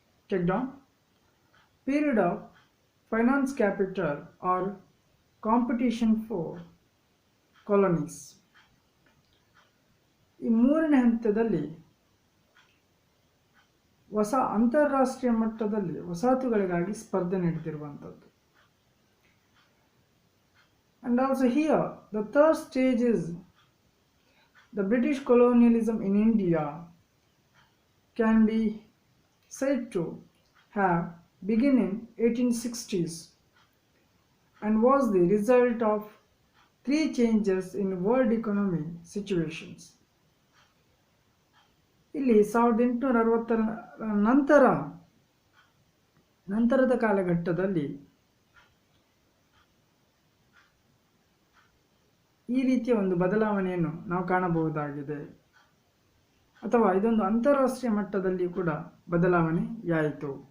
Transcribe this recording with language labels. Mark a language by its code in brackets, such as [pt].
[en] Take down period of finance capital or competition for colonies. [kn] ಈ ಮೂರನೇ ಹಂತದಲ್ಲಿ ಅಂತಾರಾಷ್ಟ್ರೀಯ ಮಟ್ಟದಲ್ಲಿ ವಸಾಹತುಗಳಿಗಾಗಿ ಸ್ಪರ್ಧೆ ನಡೆದಿರುವಂಥದ್ದು. [en] And also here the third stage is the British colonialism in India can be said to have begun in 1860s and was the result of three changes in world economy situations. [kn] ಇಲ್ಲಿ 1860ರ ನಂತರದ ಕಾಲಘಟ್ಟದಲ್ಲಿ ಈ ರೀತಿಯ ಒಂದು ಬದಲಾವಣೆಯನ್ನು ನಾವು ಕಾಣಬಹುದಾಗಿದೆ, ಅಥವಾ ಇದೊಂದು ಅಂತಾರಾಷ್ಟ್ರೀಯ ಮಟ್ಟದಲ್ಲಿ ಕೂಡ ಬದಲಾವಣೆಯಾಯಿತು.